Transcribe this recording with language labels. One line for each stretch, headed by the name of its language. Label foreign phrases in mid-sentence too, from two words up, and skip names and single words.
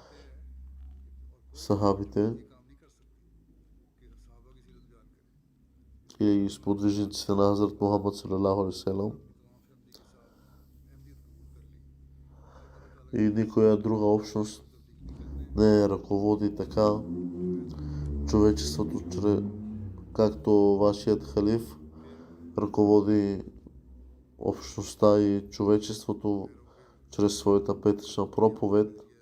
Bulgarian: сахабите и сподвижниците на Хазрат Мухаммад
Arabic: صلى الله عليه وسلم.
Bulgarian: И никоя друга общност не ръководи така човечеството, както вашият халиф ръководи общността и човечеството чрез своята петъчна проповед.